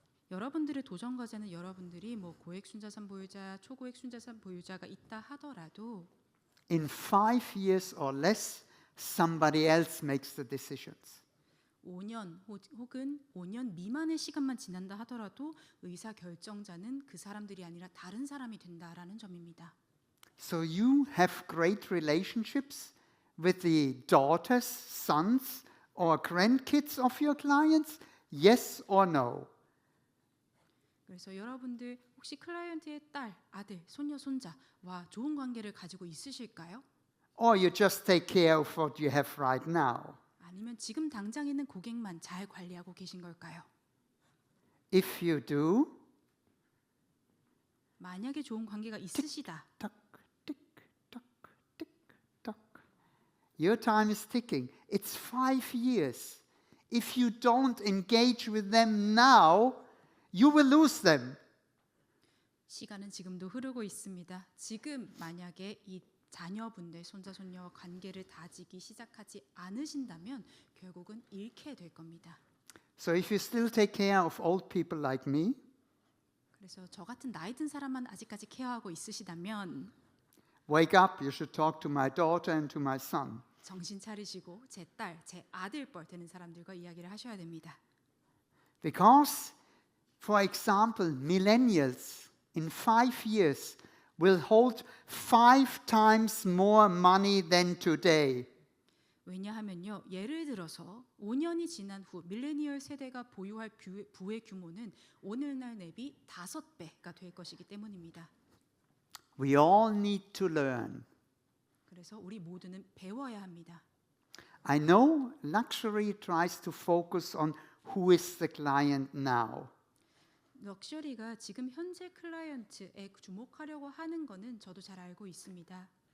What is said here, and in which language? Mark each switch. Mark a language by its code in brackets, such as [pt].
[ko] 여러분들의 도전 과제는 여러분들이 고액 순자산 보유자, 초고액 순자산 보유자가 있다 하더라도 [en] in 5 years or less, somebody else makes the decisions. [ko] 5년 혹은 5년 미만의 시간만 지난다 하더라도 의사 결정자는 그 사람들이 아니라 다른 사람이 된다라는 점입니다. [en] So you have great relationships with the daughters, sons, or grandkids of your clients? Yes or no? [ko] 그래서 여러분들 혹시 클라이언트의 딸, 아들, 손녀, 손자와 좋은 관계를 가지고 있으실까요? [en] Or you just take care of what you have right now? [ko] 아니면 지금 당장 있는 고객만 잘 관리하고 계신 걸까요? [en] If you do, [ko] 만약에 좋은 관계가 있으시다. [en] tick, tick, tock, tick, tock. Your time is ticking. It's 5 years. If you don't engage with them now, you will lose them. [ko] 시간은 지금도 흐르고 있습니다. 지금 만약에 이 자녀분들, 손자, 손녀와 관계를 다지기 시작하지 않으신다면 결국은 잃게 될 겁니다. [en] So if you still take care of old people like me, [ko] 그래서 저 같은 나이 든 사람만 아직까지 케어하고 있으시다면 [en] wake up, you should talk to my daughter and to my son. [ko] 정신 차리시고 제 딸, 제 아들 뻘 되는 사람들과 이야기를 하셔야 됩니다. [en] Because, for example, millennials in 5 years will hold 5 times more money than today. [ko] 왜냐하면요, 예를 들어서 5년이 지난 후 밀레니얼 세대가 보유할 부의 규모는 오늘날 대비 5배가 될 것이기 때문입니다. [en] We all need to learn. [ko] 그래서 우리 모두는 배워야 합니다. [en] I know luxury tries to focus on who is the client now. [ko] 럭셔리가 지금 현재 클라이언트에 주목하려고 하는 거는 저도 잘 알고 있습니다.